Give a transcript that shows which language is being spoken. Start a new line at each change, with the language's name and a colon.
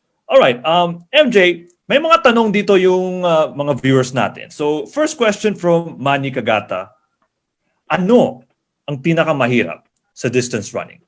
English: All right,
Filipino: MJ, may mga tanong dito yung mga viewers natin.
English: So, first question from Manny Kagata.
Filipino: Ano ang pinakamahirap sa distance running?